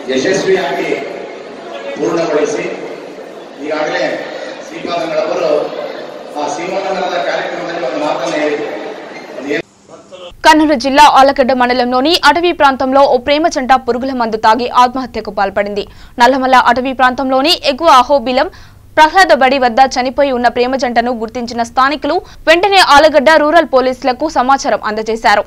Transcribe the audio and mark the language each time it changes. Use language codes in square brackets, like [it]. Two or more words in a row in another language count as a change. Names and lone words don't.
[kn] ಯಶಸ್ವಿಯಾಗಿ ಪೂರ್ಣಗೊಳಿಸಿ ಈಗಾಗಲೇ ಶ್ರೀಪಾದಂಗಳವರು ಆ ಸೀಮನಗರದ ಕಾರ್ಯಕ್ರಮದಲ್ಲಿ ಒಂದು ಮಾತನ್ನು ಹೇಳಿದರು. [te] కర్నూలు జిల్లా ఆలగడ్డ మండలంలోని అటవీ ప్రాంతంలో ఓ ప్రేమ జంట పురుగుల మందు తాగి ఆత్మహత్యకు పాల్పడింది. నల్లమల్ల అటవీ ప్రాంతంలోని ఎగువ అహోబిలం ప్రహ్లాదబడి వద్ద చనిపోయి ఉన్న ప్రేమ జంటను గుర్తించిన స్థానికులు వెంటనే ఆలగడ్డ రూరల్ పోలీసులకు సమాచారం అందజేశారు.